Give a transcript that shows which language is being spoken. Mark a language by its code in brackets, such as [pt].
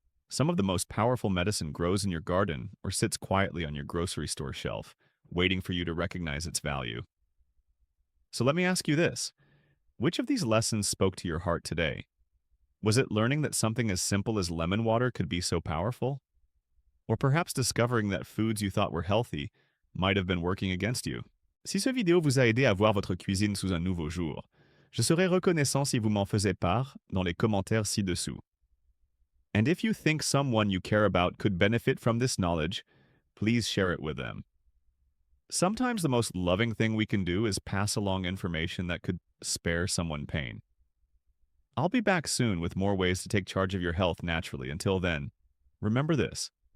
[en] Some of the most powerful medicine grows in your garden or sits quietly on your grocery store shelf, waiting for you to recognize its value. So let me ask you this. Which of these lessons spoke to your heart today? Was it learning that something as simple as lemon water could be so powerful? Or perhaps discovering that foods you thought were healthy might have been working against you? [fr] Si ce vidéo vous a aidé à voir votre cuisine sous un nouveau jour, je serais reconnaissant si vous m'en faisiez part dans les commentaires ci-dessous. [en] And if you think someone you care about could benefit from this knowledge, please share it with them. Sometimes the most loving thing we can do is pass along information that could spare someone pain. I'll be back soon with more ways to take charge of your health naturally. Until then, remember this.